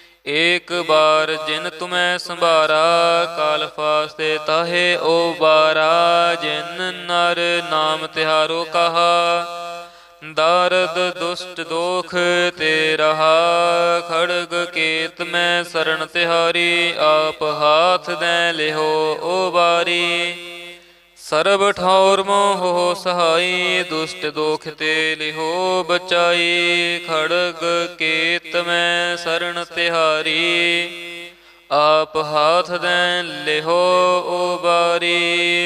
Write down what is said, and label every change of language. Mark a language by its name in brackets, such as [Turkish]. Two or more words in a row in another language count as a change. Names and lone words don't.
[Braj] एक बार जिन तुम्हें संभारा, काल फास्ते ताहे ओ बारा। जिन नर नाम तिहारो कहा, दारद दुष्ट दोख ते रहा। खड़ग केत में शरण तिहारी, आप हाथ दे लिहो ओ बारी। ਸਰਬ ਠੌਰ ਮੋਹ ਸਹਾਈ, ਦੁਸ਼ਟ ਦੋਖ ਤੇ ਲਿਹੋ ਬਚਾਈ। ਖੜਗ ਕੇਤ ਮੈਂ ਸਰਣ ਤਿਹਾਰੀ, ਆਪ ਹਾਥ ਦੈ ਲਿਹੋ ਉਬਾਰੀ।